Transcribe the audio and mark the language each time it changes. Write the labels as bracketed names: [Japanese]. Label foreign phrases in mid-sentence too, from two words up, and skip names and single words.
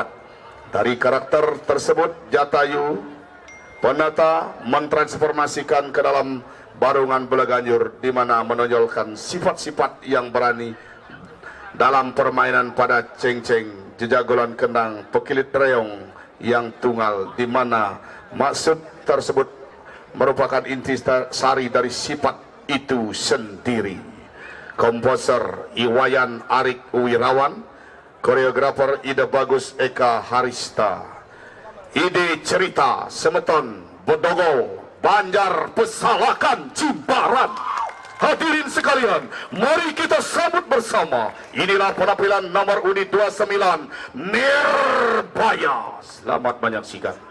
[Indonesian] Dari karakter tersebut, Jatayu Penata mentransformasikan ke dalam Barungan Belaganjur, di mana menonjolkan sifat-sifat yang berani dalam permainan pada ceng-ceng, jejagolan kendang, pekilit reong yang tunggal, di mana maksud tersebut merupakan intisari dari sifat itu sendiri. Komposer Iwayan Arik Wirawan, koreografer Ida Bagus Eka Harista. Ide cerita Semeton Bodogo Banjar Pesalakan Jimbaran. Hadirin sekalian, mari kita sambut bersama. Inilah penampilan nomor unit 29 Nirbaya. Selamat menyaksikan.